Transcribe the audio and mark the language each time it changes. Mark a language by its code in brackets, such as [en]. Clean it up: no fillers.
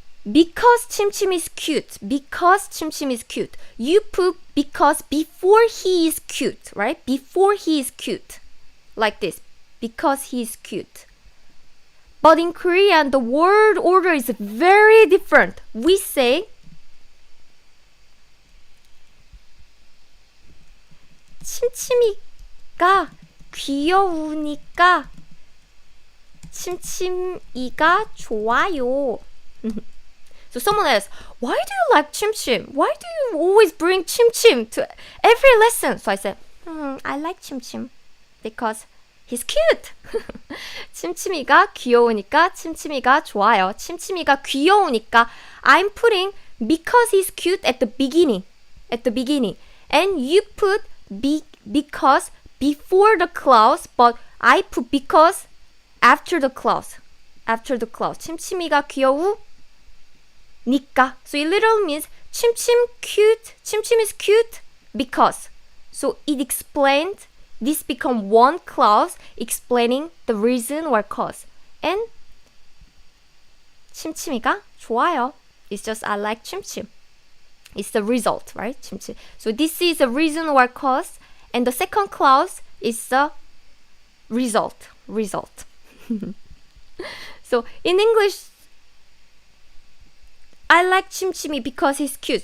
[en] Because 침침 is cute. Because 침침 is cute. You put because before he is cute, right? Before he is cute. Like this. Because he is cute. But in Korean, the word order is very different. We say [ko] 침침이가 귀여우니까 침침이가 좋아요. [en] So someone asks, why do you like 침침? Why do you always bring 침침 to every lesson? So I said, I like 침침 because he's cute. [ko] 침침이가 귀여우니까 침침이가 좋아요. 침침이가 귀여우니까 [en] I'm putting because he's cute at the beginning. And you put because before the clause, but I put because after the clause. [ko] 침침이가 귀여우니까. [en] So it literally means 침침 cute. 침침 is cute because. So it explained, this become one clause explaining the reason or cause. [ko] And 침침이가 좋아요. [en] It's just I like 침침. It's the result, right? 침침. So this is a reason or cause, and the second clause is the result. So in English, I like 침침이 because he's cute.